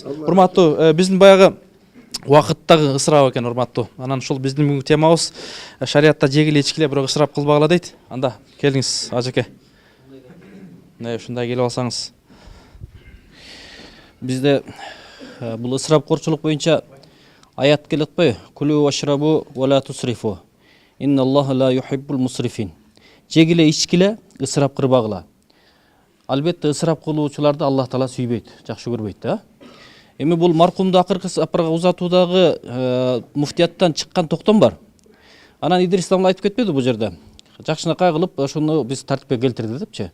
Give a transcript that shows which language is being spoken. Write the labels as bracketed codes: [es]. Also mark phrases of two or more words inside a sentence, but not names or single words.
[ky] Урматтуу, биздин баягы убакыттагы ысырап экен, урматтуу. Анан ушул биздин бүгүнкү темабыз шариатта жегиле ичкиле, бирок ысырап кылбагыла дейт. Анда келиңиз, ажеке. Ушундай келип алсаңыз. Бизде бул ысырапкорчулук боюнча аят келет го. [ar] كلوا واشربوا ولا تسرفوا إن الله لا يحب المسرفين. [ky] Жегиле ичкиле, ысырап кырбагыла. Албетте ысырап кылуучуларды Аллах Таала сүйбөйт, жакшы көрбөйт да. Эми бул маркумду акыркы сапарга узатуудагы муфтияттан чыккан токтом бар. Анан Идрис Исламов айтып кетпеди бул жерде. Жакшынакай кылып ошону биз тартипке келтирди депчи.